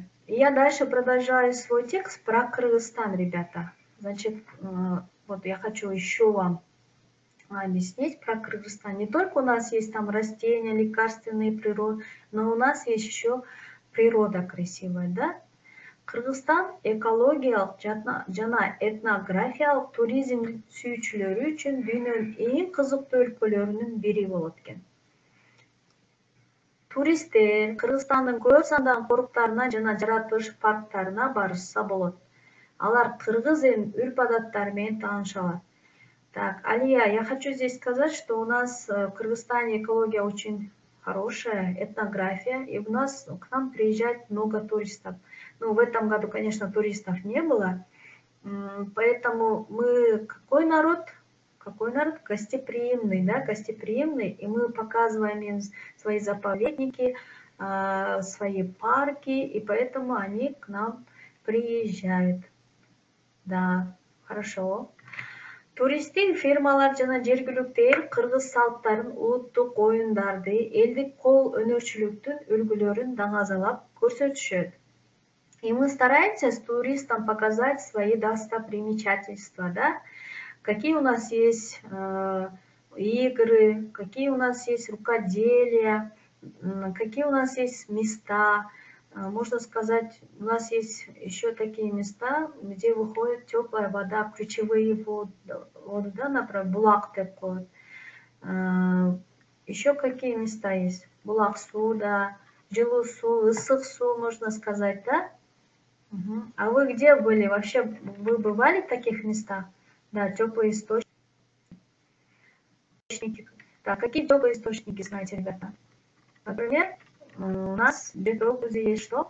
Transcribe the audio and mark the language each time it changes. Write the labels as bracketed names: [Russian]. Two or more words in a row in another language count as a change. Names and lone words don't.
[Russian] Я дальше продолжаю свой текст про Кыргызстан, ребята. Значит, вот я хочу еще вам объяснить про Кыргызстан. Не только у нас есть там растения, лекарственные природы, но у нас есть еще природа красивая, да? [Kyrgyz] Кыргызстан экологиялык жана этнографиялык туризм сүйүүчүлөрү үчүн дүйнөнүн эң кызыктуу өлкөлөрүнүн бири болот экен. Туристтер Кыргызстандын көп сандаган коруктарына жана жаратылыш парктарына барышса болот. Алар кыргыз элинин үрп-адаттары менен тааныша алат. [Russian] Так, Алия, я хочу здесь сказать, что у нас в Кыргызстане экология очень хорошая, этнография, и у нас к нам приезжает много туристов. Ну, в этом году, конечно, туристов не было, поэтому мы какой народ? Какой народ? Гостеприимный, да, гостеприимный, и мы показываем им свои заповедники, свои парки, и поэтому они к нам приезжают. Да, хорошо. [Kyrgyz] Туристтик фирмалар жана жергиликтүү эл кыргыз салттарын, улуттук оюндарды, элдик кол өнөрчүлүктүн үлгүлөрүн даңазалап көрсөтүшөт. [Russian] И мы стараемся с туристам показать свои достопримечательства, да? Какие у нас есть игры, какие у нас есть рукоделия, какие у нас есть места. Можно сказать, у нас есть еще такие места, где выходит теплая вода, ключевые воды, да, например, булак такой. Еще какие места есть? [Kyrgyz] Булак су, да, жылуу су, ысык су, [Russian] можно сказать, да? Угу. А вы где были? Вообще, вы бывали в таких местах? Да, теплые источники. Так, какие теплые источники знаете, ребята? Например, у нас в Петрограде есть что?